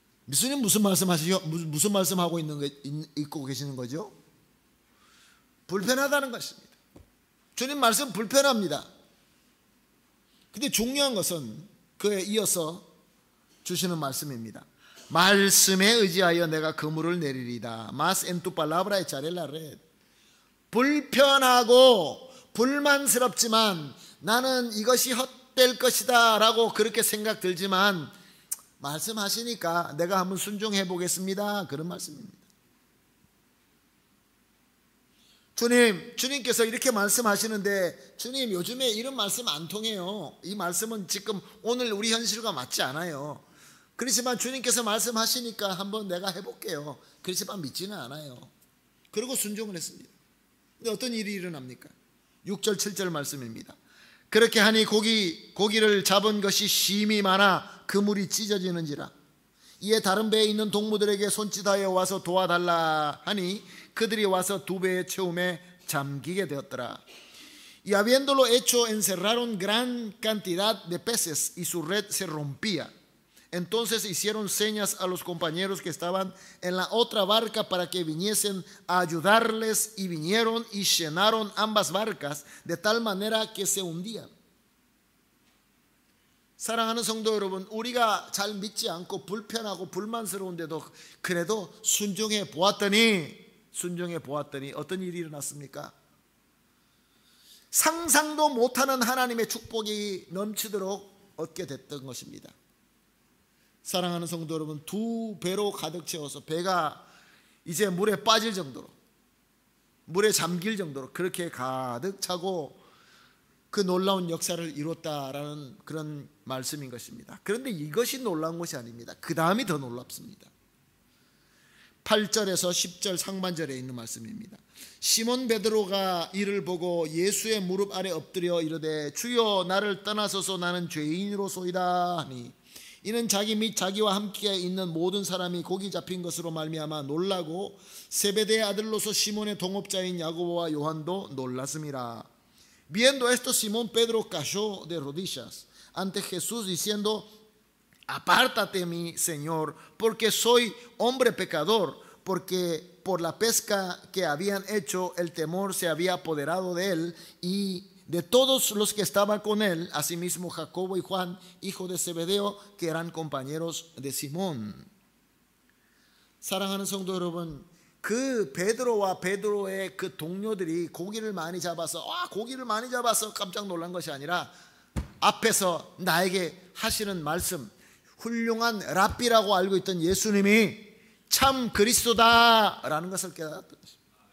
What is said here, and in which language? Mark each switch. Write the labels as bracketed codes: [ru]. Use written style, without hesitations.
[ko] 예수님 무슨 말씀하고 있고 계시는 거죠? 불편하다는 것입니다. 주님 말씀 불편합니다. 근데 중요한 것은 그에 이어서 주시는 말씀입니다. 말씀에 의지하여 내가 그물을 내리리다. [es] Mas en tu palabra echaré la red. [ko] 불편하고 불만스럽지만 나는 이것이 헛될 것이다 라고 그렇게 생각 들지만 말씀하시니까 내가 한번 순종해 보겠습니다. 그런 말씀입니다. 주님께서 이렇게 말씀하시는데 주님 요즘에 이런 말씀 안 통해요. 이 말씀은 지금 오늘 우리 현실과 맞지 않아요. 그렇지만 주님께서 말씀하시니까 한번 내가 해볼게요. 그렇지만 믿지는 않아요. 그리고 순종을 했습니다. 근데 어떤 일이 일어납니까? 6절 7절 말씀입니다. 그렇게 하니 고기를 잡은 것이 심이 많아 그물이 찢어지는지라. 이에 다른 배에 있는 동무들에게 손짓하여 와서 도와달라 하니 그들이 와서 두 배의 채움에 잠기게 되었더라. [es] Y habiéndolo hecho encerraron gran cantidad de peces y su red se rompía. Entonces hicieron señas a los compañeros que estaban en la otra barca para que viniesen a ayudarles y vinieron y llenaron ambas barcas de tal manera que se hundían. [ko] 사랑하는 성도 여러분, 우리가 잘 믿지 않고 불편하고 불만스러운데도 그래도 순종해 보았더니 어떤 일이 일어났습니까? 상상도 못하는 하나님의 축복이 넘치도록 얻게 됐던 것입니다. 사랑하는 성도 여러분, 2배로 가득 채워서 배가 이제 물에 빠질 정도로, 물에 잠길 정도로 그렇게 가득 차고 그 놀라운 역사를 이뤘다라는 그런 말씀인 것입니다. 그런데 이것이 놀라운 것이 아닙니다. 그 다음이 더 놀랍습니다. 8절에서 10절 상반절에 있는 말씀입니다. 시몬 베드로가 이를 보고 예수의 무릎 아래 엎드려 이르되 주여 나를 떠나소서 나는 죄인으로소이다 하니 이는 자기 및 자기와 함께 있는 모든 사람이 고기 잡힌 것으로 말미암아 놀라고 세베대의 아들로서 시몬의 동업자인 야고보와 요한도 놀랐음이라. [es] Viendo esto, Simón Pedro cayó de rodillas ante Jesús diciendo: Apártate, mi Señor, porque soy hombre pecador, porque por la pesca que habían hecho el temor se había apoderado de él y de todos los que estaban con él, asimismo Jacobo y Juan, hijo de Zebedeo, que eran compañeros de Simón. [ko] 사랑하는 성도 여러분, 그 베드로와 베드로의 그 동료들이 고기를 많이 잡아서 깜짝 놀란 것이 아니라 앞에서 나에게 하시는 말씀, 훌륭한 랍비라고 알고 있던 예수님이 참 그리스도다라는 것을 깨달았던 것입니다.